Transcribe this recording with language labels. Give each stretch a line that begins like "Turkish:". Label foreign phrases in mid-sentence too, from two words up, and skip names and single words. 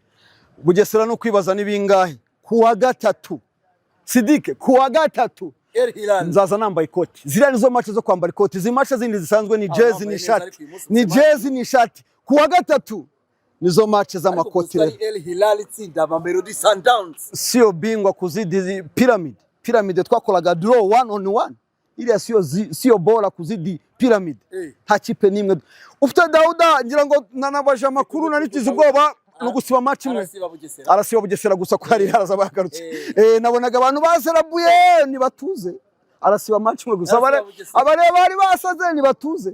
Kinyarwanda: Bugesera no kwibaza nibingahe kuwa gatatu. Sidike kuwa gatatu nzaza nambaye ikoti. Ziriya nizo match zo kwambara ikoti. Izi match zindi zisanzwe ni jezi ni shati. Kuwa gatatu nizo match z'amakoti. El Hilal itsinda Mamelodi Sundowns.
Swahili: Sio bingwa kuzidi Pyramid
Kinyarwanda: twakoraga draw 1-on-1. Iriya
Swahili: sio bora kuzidi Pyramid.
Kinyarwanda: Nta kipe nimwe. Ufite Dauda ngira ngo nanabaje amakuru narikize ubwoba no gusiba match imwe. Arasiba Bugesera gusa ko hari haraza bagarutse. Nabonaga abantu baserabuye nibatuze. Arasiba match imwe gusa abare bari basaze nibatuze.